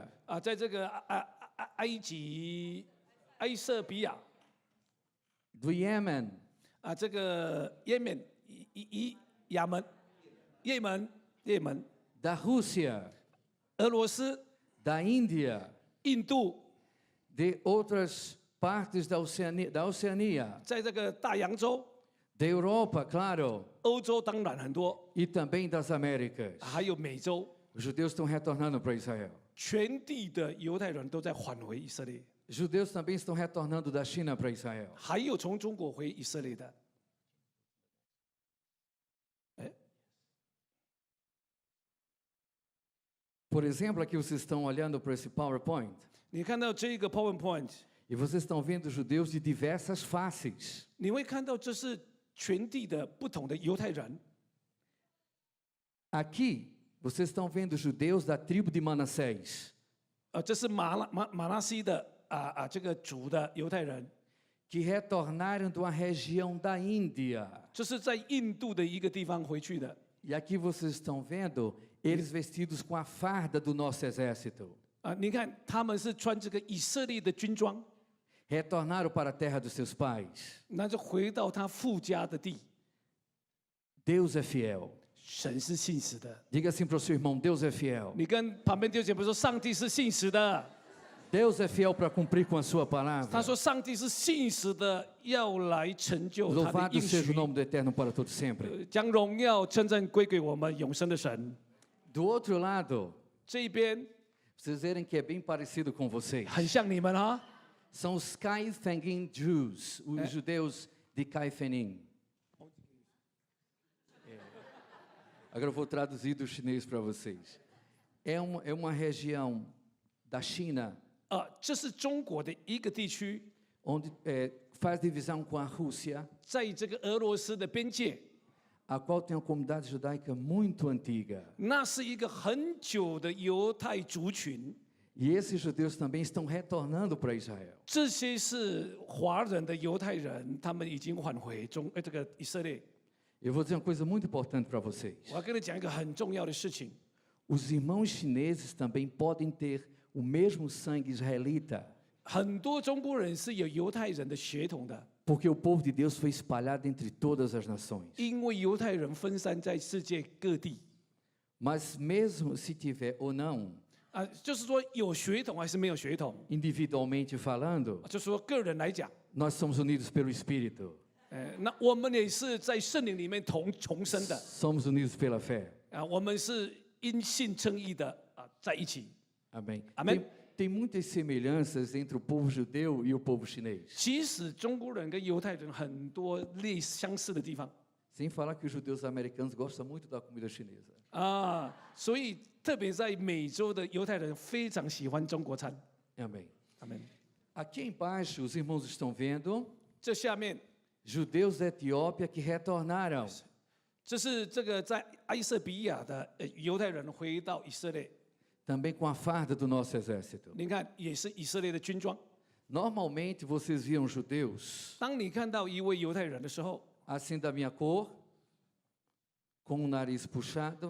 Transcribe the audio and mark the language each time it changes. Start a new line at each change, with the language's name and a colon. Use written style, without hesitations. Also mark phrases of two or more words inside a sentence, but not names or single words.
Chinese: 在这个埃及、埃塞比亚
Portuguese: do Iêmen,
Chinese: 这个也门、亚门、也门、
Portuguese: da Rússia,
Chinese: 俄罗斯、
Portuguese: da Índia,
Chinese: 印度，
Portuguese: de outras partes da Oceania,
Chinese: 在这个大洋洲、
Portuguese: da Europa, claro,
Chinese: 欧洲当然很多，
Portuguese: e também das Américas.
Chinese: 还有美洲，
Portuguese: Os judeus estão retornando para Israel.
Chinese: 全地的犹太人都在返回以色列，
Portuguese: Judeus também estão retornando da China para Israel.
Chinese: 还有从中国回以色列的。
Portuguese: Por exemplo, aqui vocês estão olhando para esse PowerPoint
Chinese: 你看到这个 PowerPoint，
Portuguese: e vocês estão vendo judeus de diversas faces.
Chinese: 你会看到这是全地的不同的犹太人。
Portuguese: Aqui vocês estão vendo judeus da tribo de Manassés,
Chinese: 这是马拉西的这个族的犹太人，
Portuguese: que retornaram de uma região da Índia.
Chinese: 这是在印度的一个地方回去的。
Portuguese: E aqui vocês estão vendo eles vestidos com a farda do nosso exército.
Chinese: 你看他们是穿这个以色列的军装，
Portuguese: Retornaram para a terra dos seus pais.
Chinese: 那就回到他父家的地。
Portuguese: Deus é fiel.
Chinese: 神是信实的。
Portuguese: Diga assim para o seu irmão: Deus é fiel.
Chinese: 你跟旁边弟兄姐妹说，上帝是信实的。
Portuguese: Deus é fiel para cumprir com a sua
Chinese: 他
Portuguese: palavra.
Chinese: 说，上帝是信实的，要来成就他的
Portuguese: Louvado
Chinese: 应
Portuguese: seja o
Chinese: 许，
Portuguese: nome do Eterno para todo sempre.
Chinese: 将荣耀称赞归给我们永生的神。
Portuguese: Do outro lado,
Chinese: 这一边
Portuguese: vocês verem que é bem parecido com vocês.
Chinese: 很像你们啊，
Portuguese: São os Kaifengim Jews, os judeus de Kaifenim. Agora eu vou traduzir do chinês para vocês. É uma região da China
Chinese: 这是中国的一个地区，
Portuguese: onde faz divisão com a Rússia,
Chinese: 在这个俄罗斯的边界，
Portuguese: a qual tem uma comunidade judaica muito antiga.
Chinese: 那是一个很久的犹太族群。
Portuguese: E esses judeus também estão retornando para Israel.
Chinese: 这些是华人的犹太人，他们已经返回这个以色列。
Portuguese: Eu vou dizer uma coisa muito importante para vocês.
Chinese: 我要跟你讲一个很重要的事情，
Portuguese: Os irmãos chineses também podem ter o mesmo sangue israelita,
Chinese: 很多中国人是有犹太人的血统的，
Portuguese: porque o povo de Deus foi espalhado entre todas as nações.
Chinese: 因为犹太人分散在世界各地。
Portuguese: Mas mesmo se tiver ou não,
Chinese: 就是说有血统还是没有血统，
Portuguese: individualmente falando,
Chinese: 就是说个人来讲，
Portuguese: nós somos unidos pelo Espírito,
Chinese: 那我们也是在圣灵里面重生的
Portuguese: somos unidos pela fé.
Chinese: 我们是因信称义的在一起。
Portuguese: Amém. Amém. Tem muitas semelhanças entre o povo judeu e o povo chinês.
Chinese: 其实中国人跟犹太人很多相似的地方
Portuguese: Sem falar que os judeus americanos gostam muito da comida chinesa.
Chinese: 所以特别在美洲的犹太人非常喜欢中国餐。
Portuguese: Amém.
Chinese: 阿门。
Portuguese: Aqui embaixo, os irmãos estão vendo
Chinese: 这下面
Portuguese: judeus da Etiópia que retornaram.
Chinese: 这是这个在埃塞比亚的犹太人回到以色列，
Portuguese: Também com a farda do nosso exército.
Chinese: 你看也是以色列的军装。
Portuguese: Normalmente vocês viam judeus
Chinese: 当你看到一位犹太人的时候，
Portuguese: assim da minha cor, com o nariz puxado